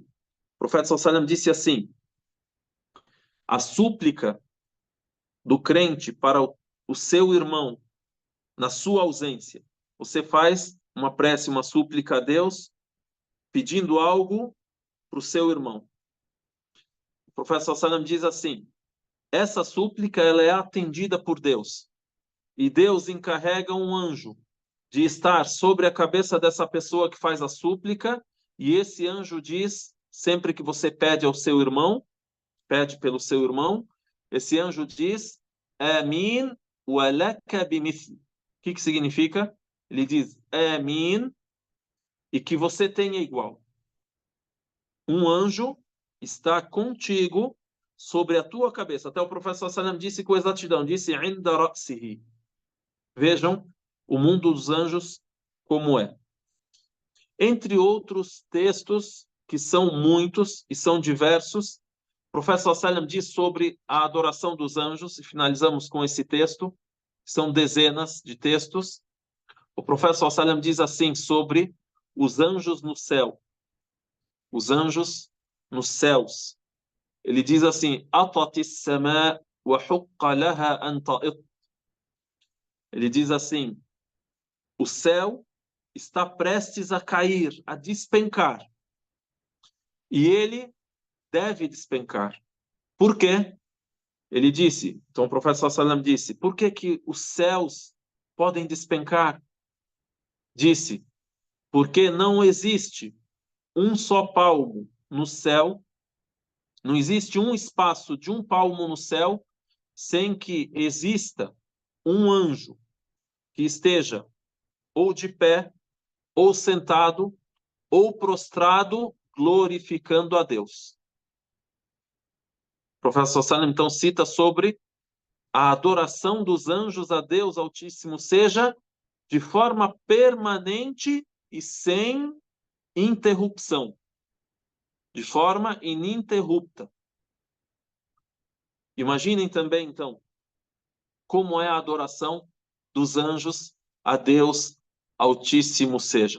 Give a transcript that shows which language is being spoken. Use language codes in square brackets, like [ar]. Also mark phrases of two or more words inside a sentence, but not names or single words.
[pt] O profeta [ar] صلى الله عليه وسلم [pt] disse assim: a súplica do crente para o seu irmão na sua ausência. Você faz uma prece, uma súplica a Deus, pedindo algo para o seu irmão. O profeta [ar] صلى الله عليه وسلم [pt] diz assim: essa súplica ela é atendida por Deus. E Deus encarrega um anjo de estar sobre a cabeça dessa pessoa que faz a súplica, e esse anjo diz, sempre que você pede ao seu irmão, pede pelo seu irmão, esse anjo diz: [ar] آمين ولك بمثل. [pt] O que significa? Ele diz: Amin, e que você tenha igual. Um anjo está contigo sobre a tua cabeça. Até o profeta [ar] صلى الله عليه وسلم [pt] disse com exatidão, disse: [ar] عند رأسه. [pt] Vejam o mundo dos anjos como é. Entre outros textos, que são muitos e são diversos, o profeta [ar] صلى الله عليه وسلم [pt] diz sobre a adoração dos anjos, e finalizamos com esse texto, são dezenas de textos. O profeta [ar] صلى الله عليه وسلم [pt] diz assim sobre os anjos no céu. Os anjos nos céus. Ele diz assim: [ar] أطت السماء وحق لها أن تئط. [pt] Ele diz assim: o céu está prestes a cair, a despencar. E ele deve despencar. Por quê? Ele disse, então o profeta [ar] صلى الله عليه وسلم [pt] disse: por que os céus podem despencar? Disse: porque não existe um só palmo no céu, não existe um espaço de um palmo no céu sem que exista um anjo que esteja ou de pé, ou sentado, ou prostrado, glorificando a Deus. O profeta [ar] صلى الله عليه وسلم [pt] então cita sobre a adoração dos anjos a Deus Altíssimo seja de forma permanente e sem interrupção. De forma ininterrupta. Imaginem também, então, como é a adoração dos anjos a Deus Altíssimo seja.